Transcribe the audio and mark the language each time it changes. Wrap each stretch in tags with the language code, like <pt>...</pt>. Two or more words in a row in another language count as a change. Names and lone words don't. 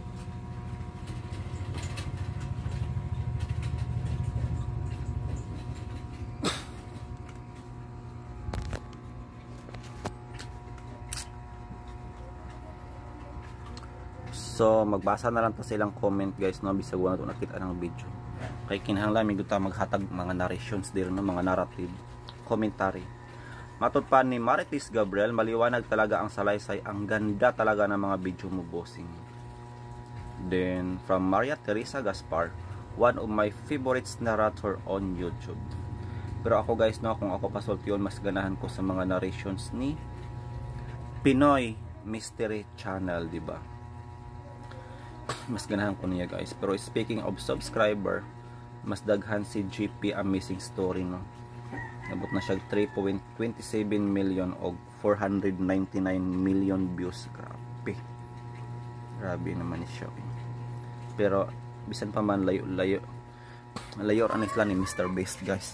<ceb>So magbasa na lang ta silang comment guys no bisag wala to nakita ng video. Kay kinahanglan mi guta maghatag mga narrations dir no mga narrative commentary. Matod pa ni Marites Gabriel,</ceb> <tl>maliwanag talaga ang salaysay, ang ganda talaga ng mga video mo bossing.</tl> <en>Then from Maria Teresa Gaspar, one of my favorites narrator on YouTube.</en> <ceb>Pero ako guys no, kung ako pasulti yun, mas ganahan ko sa mga narrations ni Pinoy Mystery Channel,</ceb> <tl>di ba?</tl> <ceb>Mas ganahan ko niya guys. Pero</ceb> <en>speaking of subscriber,</en> <ceb>mas daghan si GP Amazing Story no. Nabot na siya 3.27 million o 499 million views. Grabe naman siya. Pero bisan pa man layo ang isla ni Mr. Beast guys.</ceb>